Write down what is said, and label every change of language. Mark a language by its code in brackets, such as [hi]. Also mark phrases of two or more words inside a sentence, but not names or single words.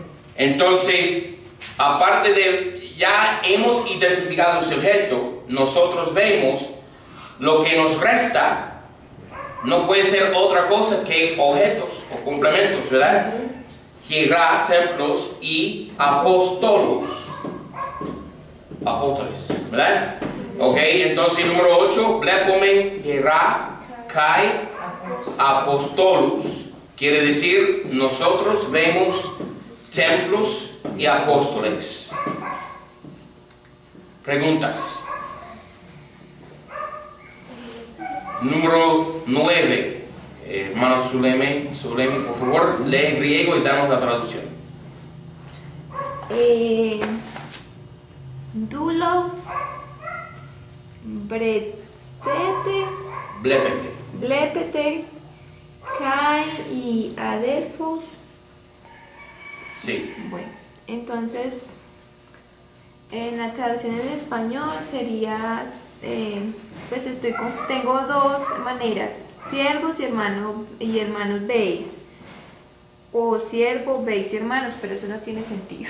[es] Entonces, aparte de, ya hemos identificado el sujeto, nosotros vemos, lo que nos resta no puede ser otra cosa que objetos o complementos, ¿verdad? Hierá, templos y apóstolos. apóstoles, ¿verdad? Ok, entonces número 8, [el] βλέπομεν ἱερὰ καὶ ἀποστόλους, [es] quiere decir nosotros vemos templos y apóstoles. Preguntas. Número 9, hermano Zulemi, por favor, lee en griego y danos la traducción. [el] Doulos, Blepete. βλέπετε, καὶ y adelphos. [es] Sí. Bueno, entonces en la traducción en español sería, pues tengo dos maneras, siervos y hermanos veis, o siervo, veis y hermanos, pero eso no tiene sentido.